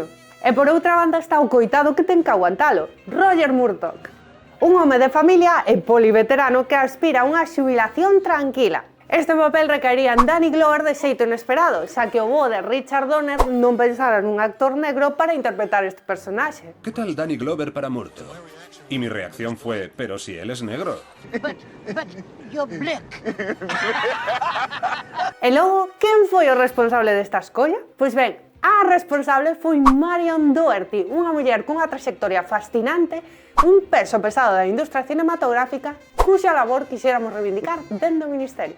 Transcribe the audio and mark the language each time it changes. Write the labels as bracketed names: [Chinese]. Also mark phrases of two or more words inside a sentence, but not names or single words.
[Galician] E por outra banda está o coitado que ten que aguantalo, Roger Murdoch, un home de familia e poliveterano que aspira a unha xubilación tranquila. Este papel recaería en Danny Glover de xeito inesperado, xa que o bo de Richard Donner non pensara nun actor negro para interpretar este personaxe. [Spanish] ¿Qué tal Danny Glover para Murto? Y mi reacción fue, pero si él es negro. [English] But you're black. [Galician] E logo, quen foi o responsable desta escolla? Pois ben, a responsable foi Marion Doherty, unha muller cunha trayectoria fascinante, un peso pesado da industria cinematográfica, cuxa labor quixéramos reivindicar dentro do Ministerio.